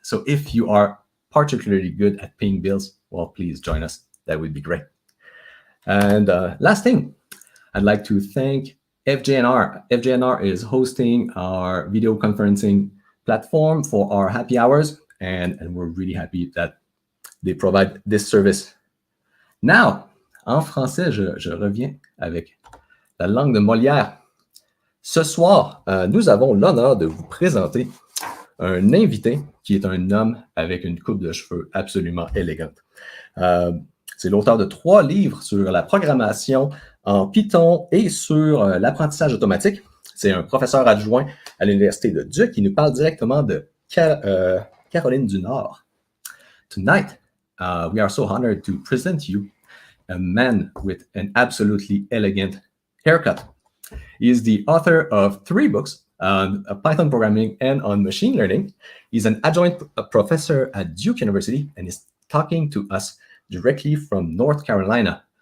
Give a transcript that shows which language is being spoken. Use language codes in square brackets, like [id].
[en] So if you are particularly good at paying bills, well, please join us. That would be great. And last thing, I'd like to thank FJNR. FJNR is hosting our video conferencing platform for our happy hours, and we're really happy that they provide this service. [fr] Now, en français, je reviens avec la langue de Molière. Ce soir, nous avons l'honneur de vous présenter un invité qui est un homme avec une coupe de cheveux absolument élégante. C'est l'auteur de 3 livres sur la programmation en Python et sur l'apprentissage automatique. C'est un professeur adjoint à l'Université de Duke qui nous parle directement de Caroline du Nord. [en] Tonight, we are so honored to present you a man with an absolutely elegant haircut. He is the author of 3 books on Python programming and on machine learning. He's an adjunct professor at Duke University and is talking to us directly from North Carolina.